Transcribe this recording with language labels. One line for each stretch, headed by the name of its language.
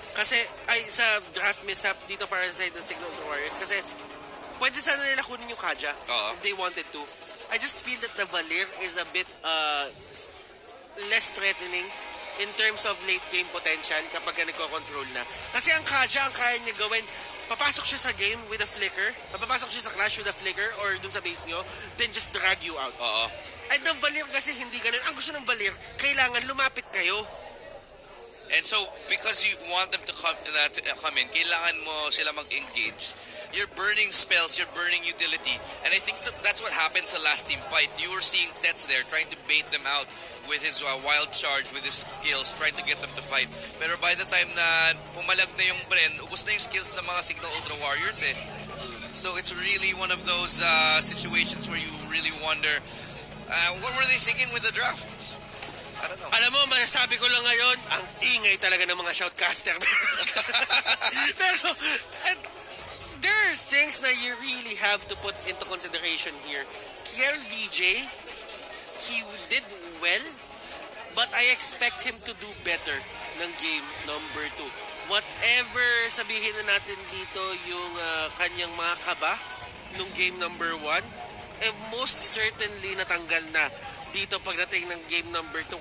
Filipino: Kasi sa draft mishap dito para sa side ng Cignal Ultra Warriors kasi pwede sana nila kunin yung Kaja
English: if they wanted to. I just feel that the Valir is a bit less threatening in terms of late game potential
Filipino: kapag nagko-control na. Kasi ang Kaja, ang kaya niya gawin, papasok siya sa game with a flicker, papasok siya sa clash with a flicker or dun sa base nyo,
English: then just drag you out.
Filipino: At ng Valir kasi hindi ganun. Ang gusto ng Valir, kailangan lumapit kayo.
English: And so, because you want them to come in,
Filipino: kailangan mo sila mag-engage.
English: You're burning spells, you're burning utility. And I think that's what happened sa last team fight. You were seeing Tets there trying to bait them out with his wild charge, with his skills, trying to get them to fight.
Filipino: Pero by the time na pumalag na yung Bren, ubos na yung skills ng mga Cignal Ultra Warriors eh.
English: So it's really one of those situations where you really wonder, what were they thinking with the draft? I don't know.
Filipino: Alam mo, masasabi ko lang ngayon, ang ingay talaga ng mga shoutcaster.
English: Pero, there are things that you really have to put into consideration here. KLVJ, he did well, but I expect him to do better ng game number 2.
Filipino: Whatever sabihin na natin dito yung kanyang mga kaba nung game number 1, most certainly natanggal na dito pagdating ng game number 2.